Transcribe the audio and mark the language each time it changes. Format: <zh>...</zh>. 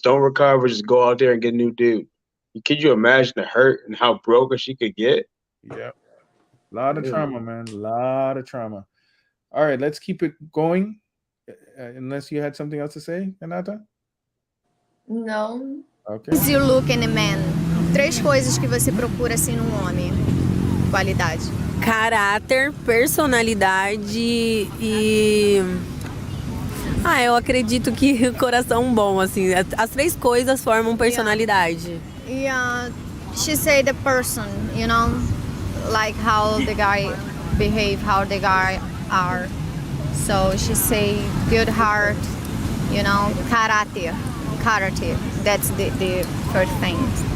<en>Don't recover, just go out there and get a new dude. Could you imagine the hurt and how broken she could get? Yeah, a lot of trauma, man, a lot of trauma. All right, let's keep it going. Unless you had something else to say, Renata? No. Okay. What you look in a man?</en> <pt>3 coisas que você procura assim num homem. Qualidade. Caráter, personalidade e... eu acredito que coração bom, assim. As 3 coisas formam personalidade.</pt> <en>Yeah, she say the person, you know, like how the guy behave, how the guy are. So she say good heart, you know, character. That's the first thing.</en>